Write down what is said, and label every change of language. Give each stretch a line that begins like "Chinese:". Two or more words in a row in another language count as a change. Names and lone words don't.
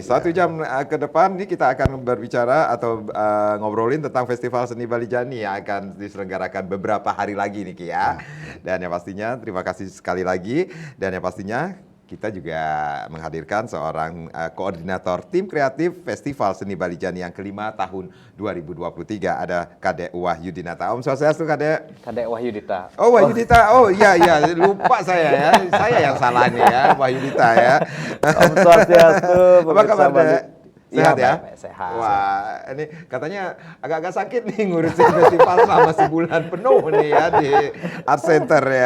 Indonesian: 1 jam ke depan ini kita akan berbicara atau ngobrolin tentang Festival Seni Bali Jani yang akan diselenggarakan beberapa hari lagi nih Ki ya. Dan yang pastinya terima kasih sekali lagi. Dan yang pastinya kita juga menghadirkan seorang koordinator tim kreatif Festival Seni Bali Jani yang kelima tahun 2023. Ada Kadek Wahyudinata.
Balinese: Om Swastiastu
Indonesian: Kadek. Kadek Wahyudita. Oh Wahyudita, oh iya lupa saya ya, saya yang salah nih ya Wahyudita ya.
Balinese: Om Swastiastu.
Indonesian: Apa kabar Dek? Sehat ya? Baik, sehat. Wah, ini katanya agak-agak sakit nih ngurusin festival selama sebulan penuh nih ya di Art Center ya.